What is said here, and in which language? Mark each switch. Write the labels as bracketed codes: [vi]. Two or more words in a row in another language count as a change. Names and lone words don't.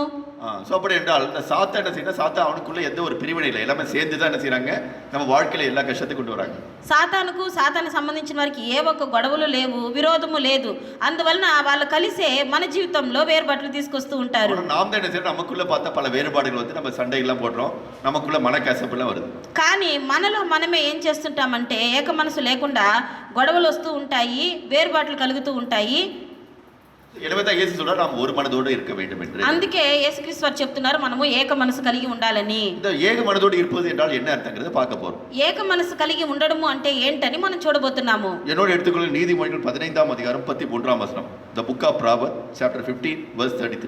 [ta] ஸோ அப்படி என்றால் இந்த சாத்தா என்ன செய்யணும், சாத்தா அவனுக்குள்ள எந்த ஒரு பிரிவினை இல்லை, எல்லாமே சேர்ந்து தான் என்ன செய்யறாங்க, நம்ம வாழ்க்கையில எல்லா கஷ்டத்தையும் கொண்டு வராங்க. [te] సాతాను సంబంధించిన వారికి ఏ ఒక్క గొడవలు లేవు, విరోధము లేదు, అందువలన వాళ్ళు కలిసే మన జీవితంలో వేరుబాట్లు తీసుకొస్తూ ఉంటారు. [ta] நாம் தான் என்ன செய்யறோம், நமக்குள்ள பார்த்தா பல வேறுபாடுகள் வந்து நம்ம சண்டைகள்லாம் போடுறோம், நமக்குள்ள மனக்கசப்புலாம் வருது. [te] కానీ మనలో మనమే ఏం చేస్తుంటామంటే ఏక మనసు లేకుండా గొడవలు వస్తూ ఉంటాయి, వేరుబాట్లు కలుగుతూ ఉంటాయి. [ta] எனவே இயேசு சொல்றார், நாம் ஒரு மனதோடு இருக்க வேண்டும் என்று. [te] అందుకే యేసుక్రీస్తు వారు చెప్తున్నారు మనము ఏక మనసు కలిగి ఉండాలని. [ta] இந்த ஏக மனதோடு இருப்பது என்றால் என்ன அர்த்தம்ங்கறத பார்க்க போறோம். [te] ఏక మనసు కలిగి ఉండడము అంటే ఏంటని మనం చూడబోతున్నాము. [ta] என்னோட எடுத்துக்கொள்ளுங்கள் நீதிமொழிகள் 15ஆம் அதிகாரம் 13ஆம் வசனம். [en] The book of Proverbs chapter 15 verse 33.